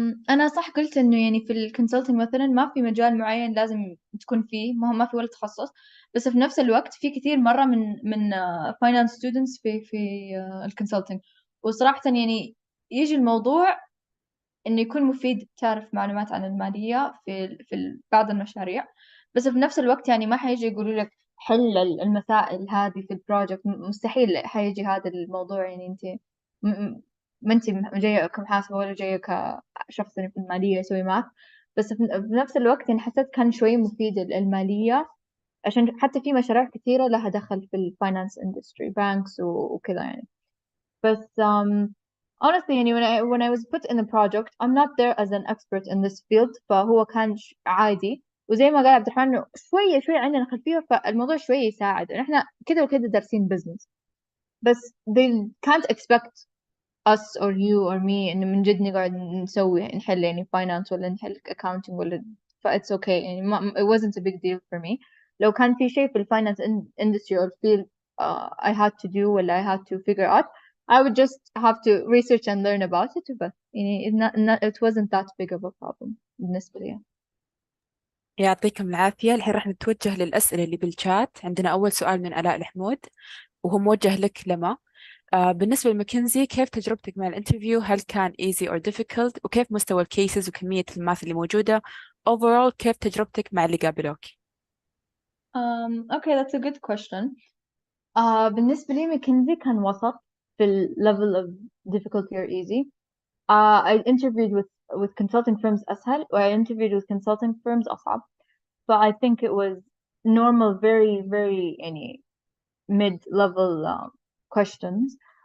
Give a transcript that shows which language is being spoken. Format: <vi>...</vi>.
<ar>أنا صح قلت إنه يعني في الكونسلتنج مثلا ما في مجال معين لازم تكون فيه، ما في ولا تخصص، بس في نفس الوقت في كثير مرة من finance students في الكونسلتنج، وصراحة يعني يجي الموضوع إنه يكون مفيد تعرف معلومات عن المالية في بعض المشاريع، بس في نفس الوقت يعني ما حيجي يقولوا لك حل المسائل هذه في البروجكت، مستحيل حيجي هذا الموضوع. يعني أنت ما أنت جاية كمحاسبة ولا جاية كشخص في المالية يسوي ماث، بس في نفس الوقت يعني حسيت كان شوي مفيد المالية، عشان حتى في مشاريع كثيرة لها دخل في الفاينانس اندستري، بانكس وكذا يعني.</ar> <en>بس honestly يعني when I was put in a project I'm not there as an expert in this field،</en> <ar>فهو كان عادي، وزي ما قال عبد الرحمن إنه شوية عندنا خلفية، فالموضوع شوية يساعد. إحنا كده وكده دارسين</ar> <en>business، بس they can't expect us or you or me</en> <ar>إنه من جد نقعد نحل يعني</ar> <en>finance</en> <ar>ولا نحل</ar> <en>accounting ولا it's okay يعني it wasn't a big deal for me. لو كان في شيء في finance industry or field I had to do ولا I had to figure out, I would just have to research and learn about it</en> <ar>بس يعني</ar> <en>it wasn't that big of a problem</en> <ar>بالنسبة لي. يعطيكم العافية. الحين راح نتوجه للأسئلة اللي بالشات. عندنا أول سؤال من آلاء الحمود وهو موجه لك لما. بالنسبة لماكنزي، كيف تجربتك مع الانترفيو؟ هل كان</ar> <en>easy or difficult؟</en> <ar>وكيف مستوى الكيسز وكمية الماث اللي موجودة؟ overall كيف تجربتك مع اللي قابلوك؟</ar> <en>Okay, that's a good question.</en> <ar>بالنسبة لي ماكنزي كان وسط في ال</ar> <en>level of difficulty or easy. I interviewed with consulting firms أسهل و I interviewed with consulting firms أصعب. So I think it was normal, very يعني mid-level questions.</en>